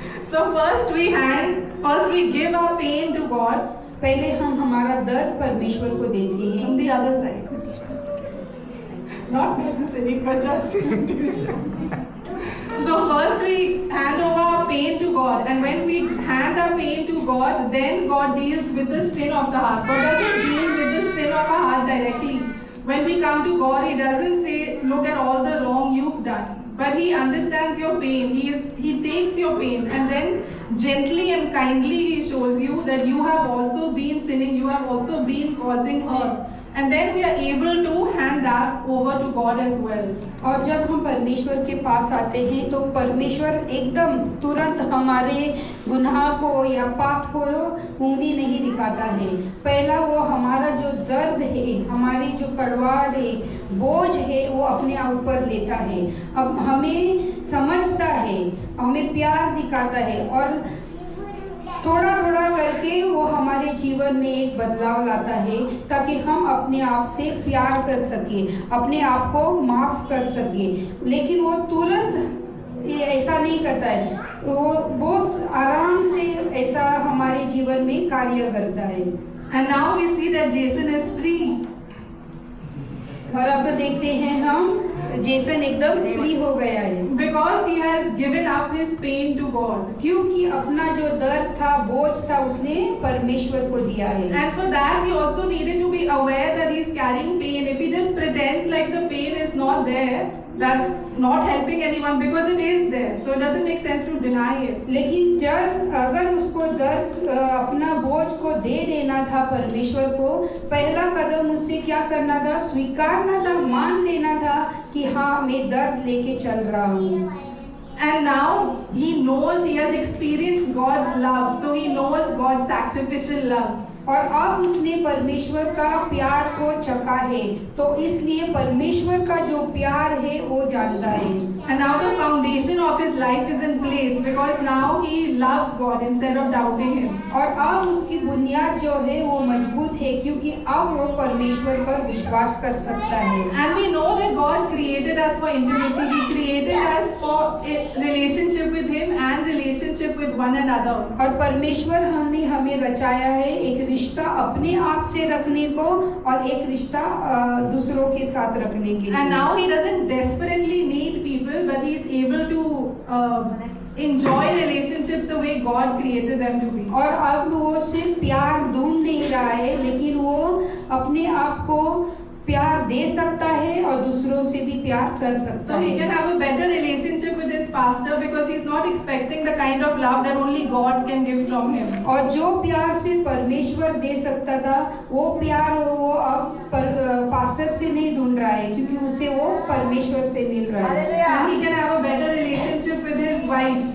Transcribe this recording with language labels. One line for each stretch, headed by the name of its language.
English: So first we give our pain to God.
Hindi: पहले हम हमारा दर्द परमेश्वर को देते हैं।
English: On the other side. Not necessary, but just So first we hand over our pain to God, and when we hand our pain to God, then God deals with the sin of the heart. God doesn't deal with the sin of our heart directly. When we come to God, He doesn't say, look at all the wrong you've done. But He understands your pain. He takes your pain, and then gently and kindly He shows you that you have also been sinning. You have also been causing hurt. and then we are able to hand that over to God as well.
Hindi: और जब हम परमेश्वर के पास आते हैं तो परमेश्वर एकदम तुरंत हमारे गुनाह को या पाप को उंगली नहीं दिखाता है। पहला वो हमारा जो दर्द है, हमारी जो कड़वाहट है, बोझ है, वो अपने ऊपर लेता है। अब हमें समझता है, हमें प्यार दिखाता है और थोड़ा थोड़ा करके वो हमारे जीवन में एक बदलाव लाता है ताकि हम अपने आप से प्यार कर सके, अपने आप को माफ़ कर सके। लेकिन वो तुरंत ऐसा नहीं करता है, वो बहुत आराम से ऐसा हमारे जीवन में कार्य करता है।
English: And now we see that Jason is free.
Hindi: और अब देखते हैं हम जेसन एकदम फ्री हो गया है
English: Because he has given up his pain to God.
Hindi: क्योंकि अपना जो दर्द था, बोझ था, उसने परमेश्वर को दिया है।
English: And for that he also needed to be aware that he is carrying pain. If he just pretends like the pain is not there, that's not helping anyone because it is there. So it doesn't make sense to deny it.
Hindi: लेकिन जब अगर उसको दर्द अपना बोझ को दे देना था परमेश्वर को, पहला कदम उससे क्या करना था? स्वीकारना था, मान लेना था कि हाँ मैं दर्द लेके चल रहा हूँ।
English: And now he knows, he has experienced God's love. So he knows God's sacrificial love.
Hindi: और अब उसने परमेश्वर का प्यार को चखा है, तो इसलिए परमेश्वर का जो प्यार है वो जानता है।
English: And now the foundation of his life is in place because now he loves God instead of doubting him.
Hindi: और अब उसकी बुनियाद जो है वो मजबूत है क्योंकि अब वो परमेश्वर पर विश्वास कर सकता है।
English: And we know that God created us for intimacy. He created us for a relationship with him and relationship with one another.
Hindi: और परमेश्वर हमने हमें रचाया है एक रिश्ता अपने आप से रखने को और एक रिश्ता दूसरों के साथ रखने के लिए।
English: And now he doesn't desperately need people, but he is able to enjoy relationships the way God created them to be.
Hindi: और अब वो सिर्फ प्यार ढूंढ नहीं रहा है, लेकिन वो अपने आप को प्यार दे सकता है और दूसरों से भी प्यार कर सकता
English: So he
Hindi: है।
English: can have a better relationship with his pastor because he's not expecting the kind of love that only God can give from him.
Hindi: और जो प्यार सिर्फ परमेश्वर दे सकता था, वो प्यार वो अब पास्टर से नहीं ढूंढ रहा है क्योंकि उसे वो परमेश्वर से मिल रहा है।
English: And he can have a better relationship with his wife.